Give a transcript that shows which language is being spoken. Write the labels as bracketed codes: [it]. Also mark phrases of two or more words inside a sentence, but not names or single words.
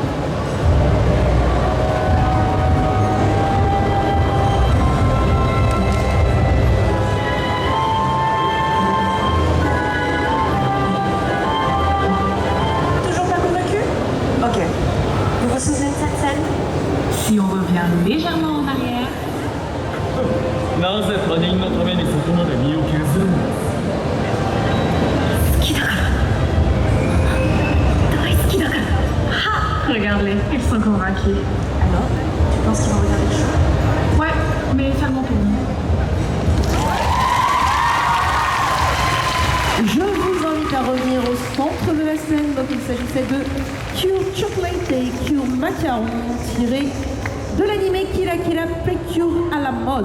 [fr] Toujours pas convaincu? Ok. Vous vous souvenez de cette scène? Si on revient légèrement en arrière. [ja] なぜ他人のためにそこまで身を削るの？好きだから。大好きだから。 Ha! [fr] Regarde-les, ils sont convaincus. Alors, tu penses qu'ils vont regarder le show? Ouais, mais seulement pour nous. Je vous invite à revenir au centre de la scène. Donc il s'agissait de Cure Chocolate et Cure Macaron, tiré de l'animé Kira Kira Precure à la mode.